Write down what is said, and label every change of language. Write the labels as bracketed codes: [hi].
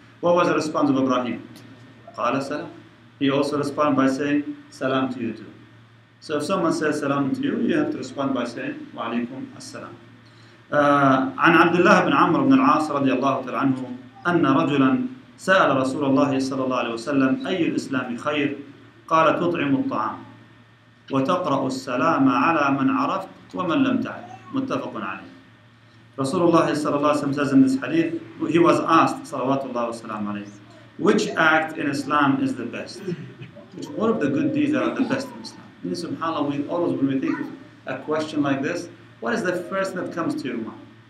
[en] What was the response of Ibrahim? Qala salam. He also responded by saying salam to you too. So if someone says salam to you, you have to respond by saying wa alaikum assalam. [ar] عن عبد الله بن عمرو بن العاص رضي الله تعالى عنه أن رجلا سأل رسول الله صلى الله عليه وسلم أي الإسلام خير؟ قال تطعم الطعام. وتقرأ السلام على من عرفت ومن لم تعرف متفق عليه. [en] Rasulullah sallallahu alaihi wasallam says in this hadith, he was asked, [ar] salawatullah wa salam alayhi, [en] which act in Islam is the best? What of the good deeds that are the best in Islam? And subhanAllah, we always, when we think of a question like this, what is the first that comes to your mind?